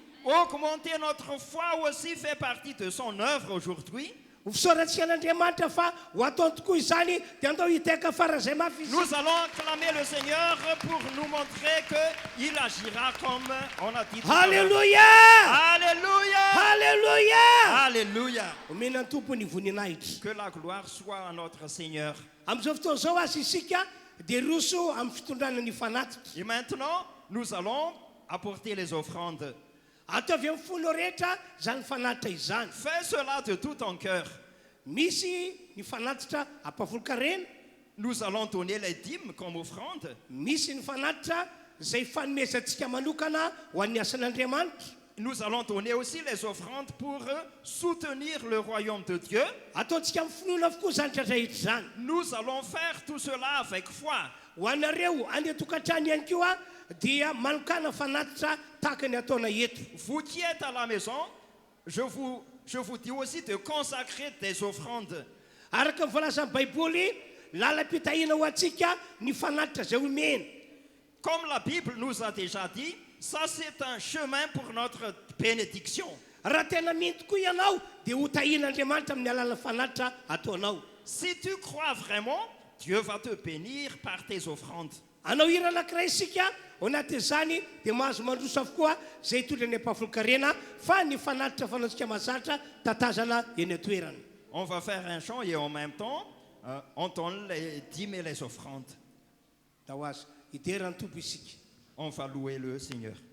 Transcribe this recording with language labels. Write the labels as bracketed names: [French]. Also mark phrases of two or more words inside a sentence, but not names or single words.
[French] augmenter notre foi aussi fait partie de son œuvre aujourd'hui. [Malagasy] Fisoratsika n'Andriamanitra fa ho ataony tokoa izany dia andao hiteka farazay mafy izy. [French] Nous allons acclamer le Seigneur pour nous montrer qu'il agira comme on a dit tout à l'heure. Alléluia! Alléluia! Alléluia! Alléluia! [Malagasy] Omena ny tompony voninahitra. [French] Que la gloire soit à notre Seigneur. [Malagasy] Amin'izao fotoana izao azy isika dia roso amin'ny fitondrana ny fanatitra. [French] Et maintenant, nous allons apporter les offrandes. [Malagasy] Ataovy amin'ny folo rehetra zany fanatitra izany. [French] Fais cela de tout ton cœur. [Malagasy] Misy ny fanatitra ampavolo-karena, [French] Nous allons donner les dîmes comme offrande. [Malagasy] misy ny fanatitra izay fanomezantsika manokana ho an'ny asan'Andriamanitra. [French] Nous allons donner aussi les offrandes pour soutenir le royaume de Dieu. [Malagasy] Ataontsika amin'ny finoana avokoa zany tratrarehetra zany. [French] Nous allons faire tout cela avec foi. [Malagasy] Ho anareo any atokantrano ihany koa dia manokana fanatitra tahaka ny ataona eto. [French] Vous qui êtes à la maison, je vous dis aussi de consacrer des offrandes. [Malagasy] Araka ny volazan'ny baiboly, lalam-pitahina ho antsika ny fanatitra izay omena. [French] Comme la Bible nous a déjà dit, ça c'est un chemin pour notre bénédiction. [Malagasy] Raha tena mino tokoa ianao dia ho tahin'Andriamanitra amin'ny alalan'ny fanatitra ataonao. [French] Si tu crois vraiment, Dieu va te bénir par tes offrandes. [Malagasy] Anao hira anankiray isika ao anatin'izany dia mahazo mandroso avokoa izay hitondra ny ampahavola-karena fa ny fanatitra fanaontsika mahazatra tatazana eny an-toerana. [French] On va faire un chant et en même temps, on donne les dîmes et les offrandes. [Malagasy] Da ho azy hiderany tompo isika. [French] On va louer le Seigneur.